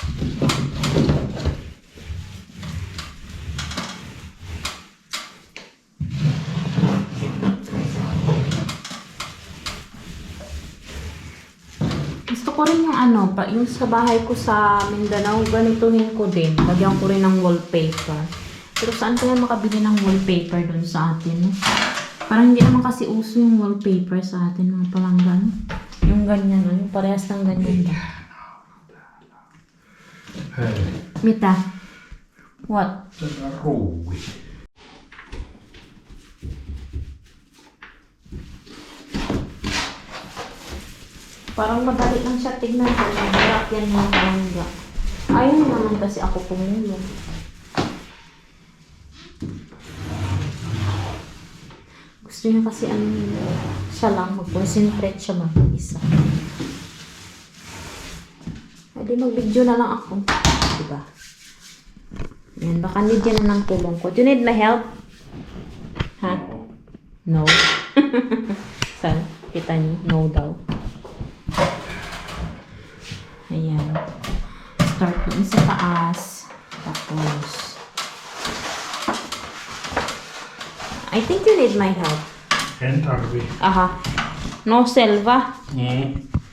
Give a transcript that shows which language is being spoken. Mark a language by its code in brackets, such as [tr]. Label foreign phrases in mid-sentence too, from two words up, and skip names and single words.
[tl] Gusto ko rin yung yung sa bahay ko sa Mindanao, ganituhin ko din. Lagyan ko rin ng wallpaper. Pero saan kaya makabili ng wallpaper doon sa atin? Parang hindi naman kasi uso yung wallpaper sa atin, mga palanggan. Yung ganyan, yung parehas ng ganyan ba? [fi] Hei, Mita, what? tätä ruuvi. [tl] Parang madali lang siya tignan ko. Mahirap yan mga palangga. Ayaw naman kasi ako tumulong. Gusto niya kasi siya lang, mag-concentrate siya mag-isa. Hindi, mag-video na lang ako. Diba? Yan, baka need yan na ng tulong ko. [en] Do you need my help? Ha? No. [tl] Saan? Kita niyo? No daw. Ayan. Start doon sa taas. Tapos, [en] I think you need my help. [fi] En tarvi. [en] Aha. No, Selva. Mm.